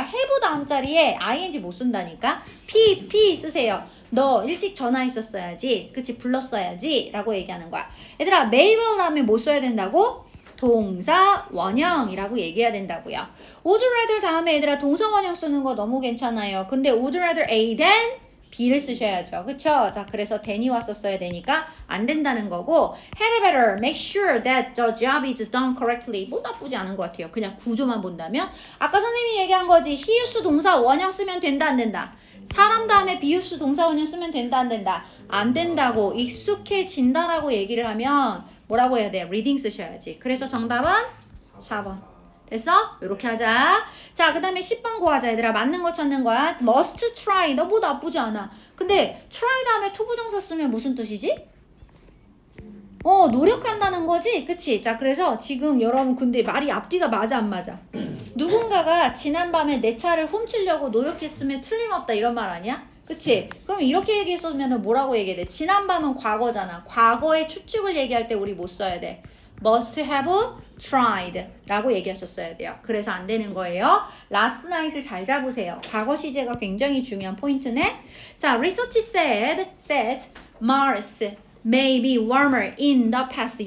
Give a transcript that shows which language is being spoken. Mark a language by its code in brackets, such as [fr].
[ko] have 다음 자리에 ing 못 쓴다니까. P 쓰세요. 너 일찍 전화했었어야지. 그치? 불렀어야지. 라고 얘기하는 거야. 얘들아 may will 다음에 뭐 써야 된다고? 동사 원형이라고 얘기해야 된다고요. would rather 다음에 얘들아 동사 원형 쓰는 거 너무 괜찮아요. 근데 would rather A than B 를 쓰셔야죠. 그쵸? 자, 그래서 than이 왔었어야 되니까 안 된다는 거고 had better make sure that the job is done correctly 뭐 나쁘지 않은 것 같아요. 그냥 구조만 본다면 아까 선생님이 얘기한 거지. he used 동사 원형 쓰면 된다 안 된다? 사람 다음에 be used 동사 원형 쓰면 된다 안 된다? 안 된다고 익숙해진다라고 얘기를 하면 뭐라고 해야 돼? reading 쓰셔야지. 그래서 정답은 4번. 됐어? 이렇게 하자. 자, 그 다음에 10번 고하자. 얘들아 맞는 거 찾는 거야. must try. 너 뭐 나쁘지 않아. 근데 try 다음에 투부정사 쓰면 무슨 뜻이지? 노력한다는 거지? 그치? 자, 그래서 지금 여러분 근데 말이 앞뒤가 맞아 안 맞아? 누군가가 지난밤에 내 차를 훔치려고 노력했으면 틀림없다 이런 말 아니야? 그치? 그럼 이렇게 얘기했으면 뭐라고 얘기해야 돼? 지난밤은 과거잖아. 과거의 추측을 얘기할 때 우리 뭐 써야 돼? must have tried 라고 얘기하셨어야 돼요. 그래서 안 되는 거예요. last night 을 잘 잡으세요. 과거 시제가 굉장히 중요한 포인트네. [en] 자, research says Mars may be warmer in the past.